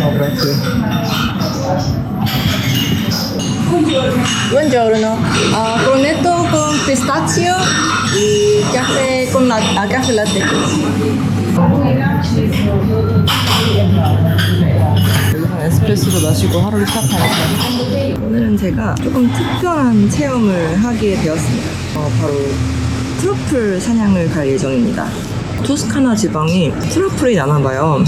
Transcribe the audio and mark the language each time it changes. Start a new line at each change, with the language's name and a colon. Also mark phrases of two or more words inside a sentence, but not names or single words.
Italian: Buongiorno, cornetto con pistacchio e caffè con caffè latte.
Korean: 에스프레소도 마시고 하루를 시작하니까 오늘은 제가 조금 특별한 체험을 하게 되었습니다. 바로 트러플 사냥을 갈 예정입니다. 토스카나 지방이 트러플이 나나봐요.